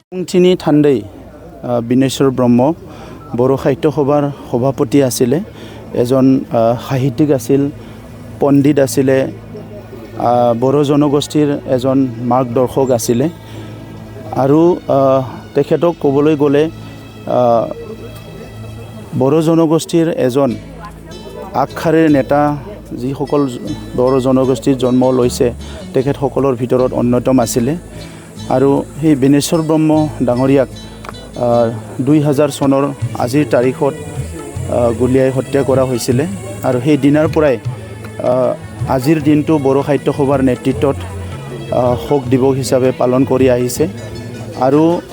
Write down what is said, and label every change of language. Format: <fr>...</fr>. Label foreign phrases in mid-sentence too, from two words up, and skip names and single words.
<as>খান্থিনি থান্দৈ বিনেশ্বৰ ব্ৰহ্ম বৰ' সাহিত্য সভাৰ সভাপতি আছিলে এজন সাহিত্যিক আছিল পণ্ডিত আছিলে বৰ' জনগোষ্ঠীৰ এজন মাৰ্গদৰ্শক আছিলে আৰু তেখেতক ক'বলৈ গ'লে বৰ' জনগোষ্ঠীৰ এজন আগশাৰীৰ নেতা যিসকল বৰ জনগোষ্ঠীৰ জন্ম লৈছে তেখেতসকলৰ ভিতৰত অন্যতম আছিলে আৰু সেই বিনেশ্বৰ ব্ৰহ্ম ডাঙৰীয়াক 2000 চনৰ আজিৰ তাৰিখত গুলিয়াই হত্যা কৰা হৈছিলে আৰু সেই দিনাৰ পৰাই আজিৰ দিনটো বড়ো সাহিত্য সভাৰ নেতৃত্বত শোক দিৱস হিচাপে পালন কৰি আহিছে আৰু</as>